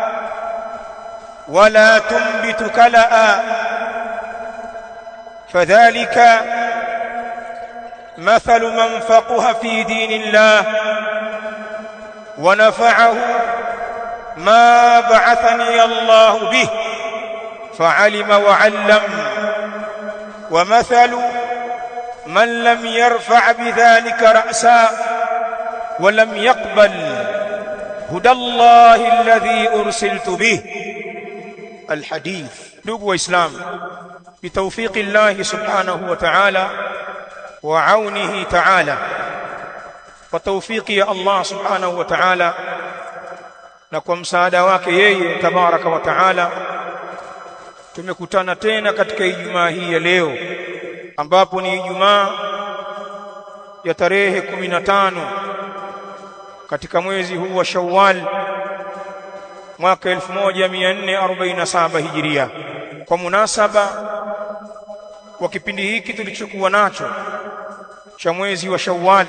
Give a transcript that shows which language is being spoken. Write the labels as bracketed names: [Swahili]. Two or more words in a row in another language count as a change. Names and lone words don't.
[Arabic] ولا تنبت كلأ، فذلك مثل من فقه في دين الله ونفعه ما بعثني الله به فعلم وعلم، ومثل من لم يرفع بذلك رأسا ولم يقبل هدى الله الذي أرسلت به. الحديث. [Swahili] ndugu waislamu, [Arabic] بتوفيق الله سبحانه وتعالى وعونه تعالى, [Swahili] kwa tawfiki ya [Arabic] الله سبحانه وتعالى [Swahili] na kwa msaada wake yeye [Arabic] تبارك وتعالى [Swahili] tumekutana tena katika Ijumaa hii ya leo, ambapo ni Ijumaa ya tarehe 15 katika mwezi huu wa Shawwal mwaka 1447 Hijiria, kwa munasaba wa kipindi hiki tulichokuwa nacho cha mwezi wa Shawwal.